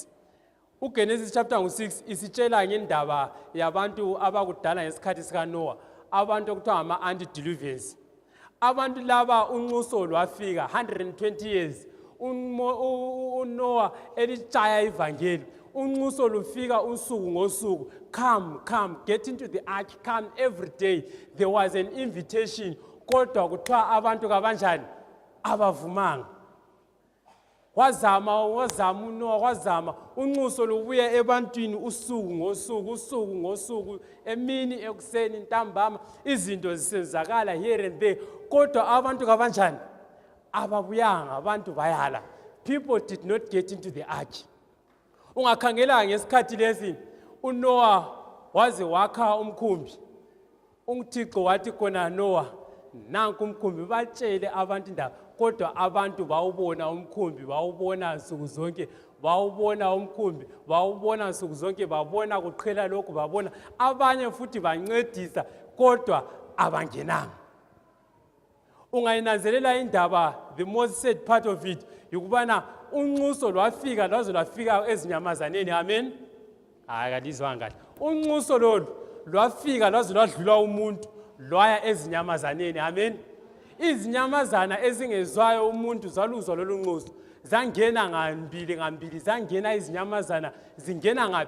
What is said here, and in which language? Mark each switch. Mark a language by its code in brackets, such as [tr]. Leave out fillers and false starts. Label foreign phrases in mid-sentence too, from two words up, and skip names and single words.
[nd] uGenesis chapter 6 isitshela ngendaba yabantu abakudala ngesikhathi sikaNoah, abantu okuthiwa ngama-antediluvians. Abantu laba unxuso lwafika 120 years. uNoah elitshaya ivangeli. Unxuso lufika usuku ngosuku. [en] Come, get into the ark, come every day. There was an invitation. [nd] Kodwa kuthiwa abantu kabanjani? Abavumanga. Wazama uNoah wazama unxuso lubuya ebantwini usuku ngosuku emini ekuseni ntambama izinto zisenzakala [en] here and there [nd] kodwa abantu kabanjani? Ababuyanga, abantu bayala. [en] People did not get into the ark. [nd] Ungakhangela ngesikhathi lesi uNoah waze wakha umkhumbi. UThixo wathi khona Noah nanku umkhumbi batshele abantu indaba kodwa abantu bawubona umkhumbi bawubona nsuku zonke bawubona umkhumbi bawubona nsuku zonke babona kuqhela lokhu babona abanye futhi bancedisa kodwa abangenanga. Ungayinanzelela indaba [en] the most sad part of it [nd] yikubana unxuso lwafika lwaze lwafika ezinyamazaneni. Amen. Akalizwanga kahle. Unxuso lolu lwafika lwaze lwadlula umuntu lwaya ezinyamazaneni. Amen. Izinyamazana ezingezwayo umuntu zaluzwa lolu nxuso zangena ngambili zangena izinyamazana zingena ngapi?